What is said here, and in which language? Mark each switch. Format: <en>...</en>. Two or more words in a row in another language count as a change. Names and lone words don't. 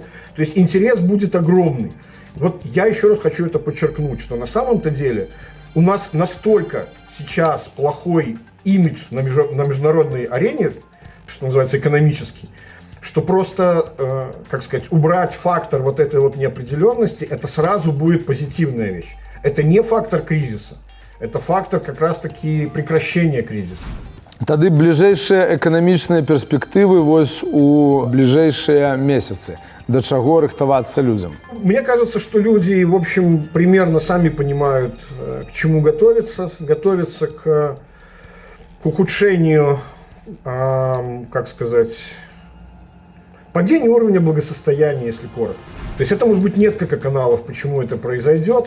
<ru>То есть интерес будет огромный. Я еще раз хочу это подчеркнуть, что на самом-то деле у нас настолько сейчас плохой имидж на международной арене, что называется, экономический, что просто, убрать фактор этой неопределенности, это сразу будет позитивная вещь. Это не фактор кризиса, это фактор как раз-таки прекращения кризиса.</ru> <be>Тады бліжэйшыя эканамічныя перспектывы у бліжэйшыя месяцы. До чаго рыхтавацца людям?</be> <ru>Мне кажется, что люди, в общем, примерно сами понимают, к чему готовиться. Готовиться к ухудшению, падению уровня благосостояния, если коротко. То есть это может быть несколько каналов, почему это произойдет.</ru>